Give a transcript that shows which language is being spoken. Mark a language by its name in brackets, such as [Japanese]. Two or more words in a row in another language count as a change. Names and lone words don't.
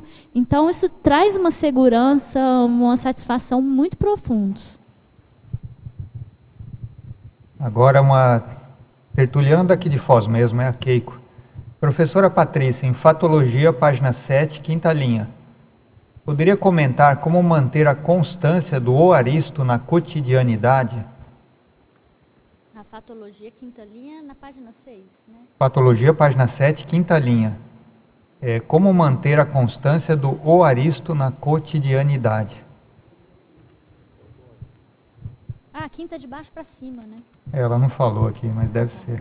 [Portuguese] Então, isso traz uma segurança, uma satisfação muito profundos. Agora uma tertuliana daqui de Foz mesmo, é a Keiko. Professora Patrícia, Enfatologia, página 7, quinta linha. Poderia comentar como manter a constância do oaristo na cotidianidade? Na Fatologia, quinta linha, na página 6, né? Patologia, página 7, quinta linha. Como manter a constância do oaristo na cotidianidade? Ah, quinta de baixo para cima, né? Ela não falou aqui, mas deve ser.